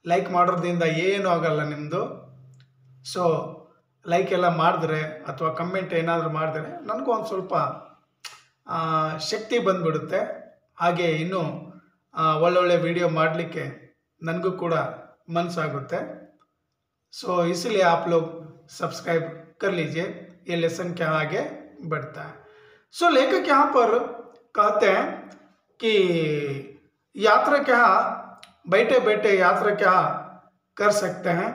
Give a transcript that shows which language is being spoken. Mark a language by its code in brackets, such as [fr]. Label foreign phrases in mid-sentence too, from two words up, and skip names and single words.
[kn] ಲೈಕ್ ಮಾಡೋದ್ರಿಂದ ಏನೂ ಆಗಲ್ಲ ನಿಮ್ಮದು. ಸೊ ಲೈಕ್ ಎಲ್ಲ ಮಾಡಿದ್ರೆ ಅಥವಾ ಕಮೆಂಟ್ ಏನಾದರೂ ಮಾಡಿದ್ರೆ ನನಗೂ ಒಂದು ಸ್ವಲ್ಪ ಶಕ್ತಿ ಬಂದುಬಿಡುತ್ತೆ. ಹಾಗೆ ಇನ್ನೂ ಒಳ್ಳೊಳ್ಳೆ ವಿಡಿಯೋ ಮಾಡಲಿಕ್ಕೆ ನನಗೂ ಕೂಡ ಮನಸ್ಸಾಗುತ್ತೆ. [hi] सो इसलिए आप लोग सब्सक्राइब कर लीजिए, ये लेसन क्या आगे बढ़ता है. सो लेखक यहाँ पर कहते हैं कि यात्रा क्या बैठे बैठे यात्रा क्या कर सकते हैं.